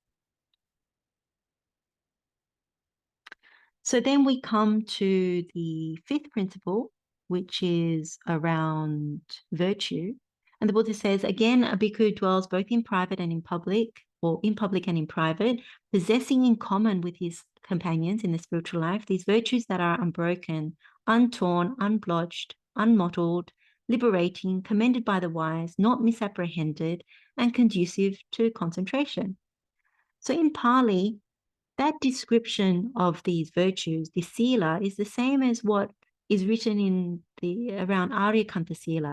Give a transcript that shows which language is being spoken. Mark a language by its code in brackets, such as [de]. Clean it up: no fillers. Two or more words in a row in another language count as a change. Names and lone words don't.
[en] So then we come to the 5th principle, which is around virtue. And the Buddha says, again, a bhikkhu dwells both in private and in public, or in public and in private, possessing in common with his companions in the spiritual life these virtues that are unbroken, untorn, unblotched, unmottled, liberating, commended by the wise, not misapprehended, and conducive to concentration. So in Pali, that description of these virtues, the sila, is the same as what is written in the around Aryakanta Sila.